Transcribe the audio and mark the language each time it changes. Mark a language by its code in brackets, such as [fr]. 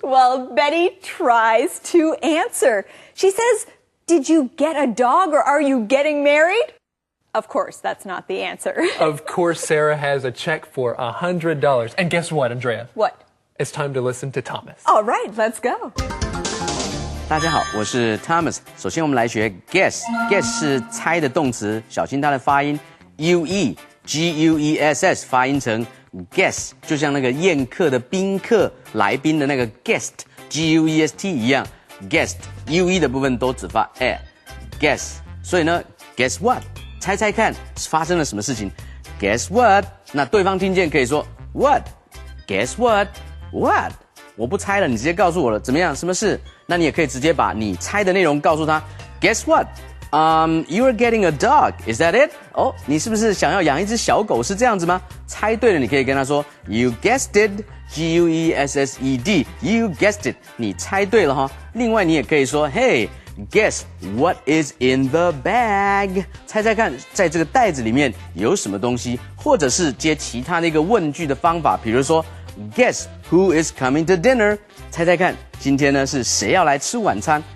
[en] Well, Betty tries to answer. She says, did you get a dog or are you getting married? Of course, that's not the answer. Of course, Sarah has a check for $100. And guess what, Andrea? What? It's time to listen to Thomas. All right, let's go. [zh] 大家好，我是 Thomas。首先我们来学 guess。guess 是猜的动词，小心它的发音 guess 发音成 guess， 就像那个宴客的宾客来宾的那个 guest guest 一样 guest ue 的部分都只发 guess。所以呢 guess what， 猜猜看发生了什么事情 guess what， 那对方听见可以说 what [en] guess what what， [zh] 我不猜了，你直接告诉我了，怎么样？什么事？那你也可以直接把你猜的内容告诉他 [en] guess what， you are getting a dog is that it？ [zh] 哦，你是不是想要养一只小狗？是这样子吗？猜对了，你可以跟他说 [en] you guessed it guessed you guessed it， [zh] 你猜对了哈。另外你也可以说 [en] hey guess what is in the bag， [zh] 猜猜看在这个袋子里面有什么东西，或者是接其他的一个问句的方法，比如说 [en] guess who is coming to dinner， [zh] 猜猜看今天呢是谁要来吃晚餐。